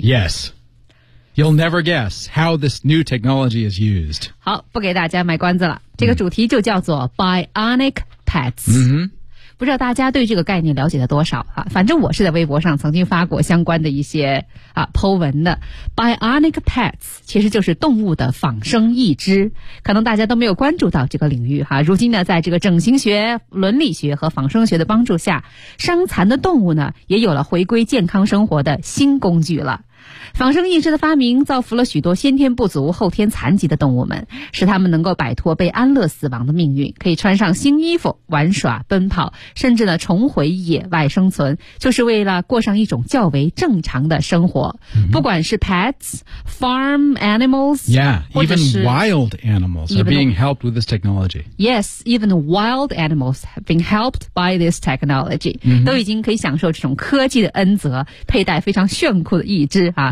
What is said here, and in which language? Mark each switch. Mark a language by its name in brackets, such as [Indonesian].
[English] Yes, you'll never guess how this new technology is used. [Chinese] 好，不给大家卖关子了，这个主题就叫做 bionic pets。嗯哼。不知道大家对这个概念了解了多少啊？反正我是在微博上曾经发过相关的一些啊 po 文的。 Bionic pets 其实就是动物的仿生义肢，可能大家都没有关注到这个领域哈、啊。如今呢，在这个整形学、伦理学和仿生学的帮助下，伤残的动物呢也有了回归健康生活的新工具了。仿生义肢的发明造福了许多先天不足后天残疾的动物们，使他们能够摆脱被安乐死亡的命运，可以穿上新衣服玩耍奔跑，甚至呢重回野外生存，就是为了过上一种较为正常的生活、 mm-hmm. 不管是 [English] pets farm animals yeah even wild animals are being helped with this technology yes even wild animals have been helped by this technology、 mm-hmm. [Chinese] 都已经可以享受这种科技的恩泽，佩戴非常炫酷的义肢啊、